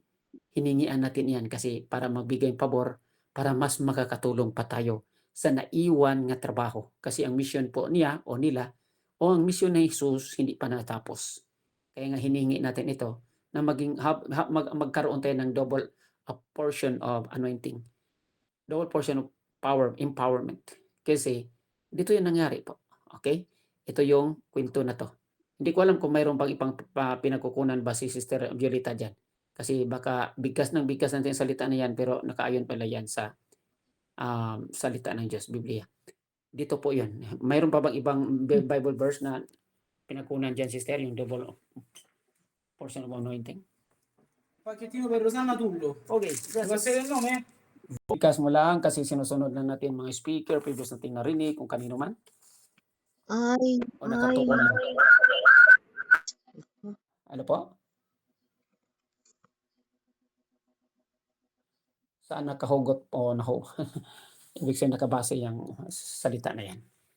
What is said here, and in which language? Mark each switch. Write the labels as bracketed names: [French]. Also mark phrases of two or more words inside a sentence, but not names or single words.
[Filipino] Hiningian natin iyan kasi para magbigay pabor, para mas makakatulong pa tayo sa naiwan nga trabaho. Kasi ang mission po niya o nila, o ang mission ni Jesus hindi pa natapos. Kaya nga hiningi natin ito na magkaroon tayo ng [English] double portion of anointing. Double portion of power, empowerment. [Filipino] Kasi dito yung nangyari po. Okay? Ito yung kwento na to. Hindi ko alam kung mayroon pang ibang pinagkukunan ba si Sister Violeta dyan. Kasi baka bigkas natin yung salita na yan, pero nakaayon pala yan sa salita ng Diyos, Biblia. Dito po yun. Mayroon pa bang ibang [English] Bible verse [Filipino] na pinagkunan dyan, Sister, yung [English] double portion of anointing? [Italian] Pacchettino per Rosanna Tullo. [English] Okay. [Italian] Può essere il nome? [Filipino] Bigkas mo lang kasi sinusunod lang natin mga speaker, previous nating narinig, kung kanino man. Ay, O nakatuon mo. Ano po? Saan nakahugot o ibig sabihin nakabase yung salita na yan.